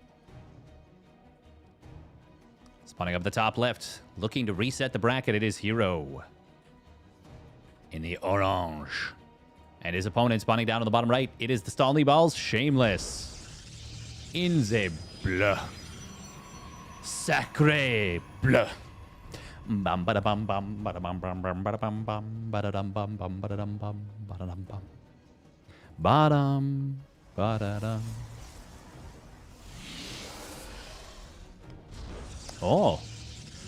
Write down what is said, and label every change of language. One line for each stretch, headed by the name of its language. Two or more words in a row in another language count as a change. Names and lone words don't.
English: Spawning up the top left, looking to reset the bracket, it is herO in the orange. And his opponent spawning down on the bottom right, it is the Stanley Balls Shameless in the Bllye. Sacre Bllye. Bam bada bam bam bada bam bam bam bada bam bam bada dum bam bam bada dum bam bada dum bam badam bada dum. Oh,